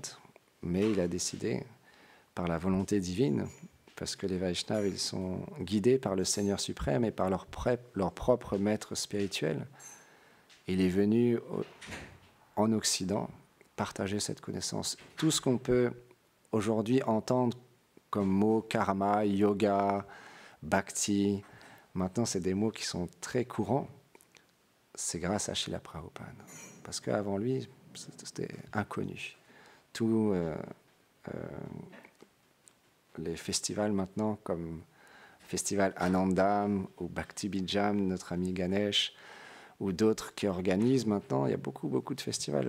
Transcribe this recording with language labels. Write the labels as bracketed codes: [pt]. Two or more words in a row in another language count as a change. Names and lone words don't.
[fr] Mais il a décidé, par la volonté divine, parce que les Vaishnavas, ils sont guidés par le Seigneur suprême et par leur propre maître spirituel. Il est venu en Occident partager cette connaissance. Tout ce qu'on peut aujourd'hui entendre comme mots karma, yoga, bhakti, maintenant c'est des mots qui sont très courants, c'est grâce à Srila Prabhupada. Parce qu'avant lui, c'était inconnu. Tous les festivals maintenant, comme Festival Anandam ou Bhakti Bijam, notre ami Ganesh, ou d'autres qui organisent maintenant, il y a beaucoup de festivals.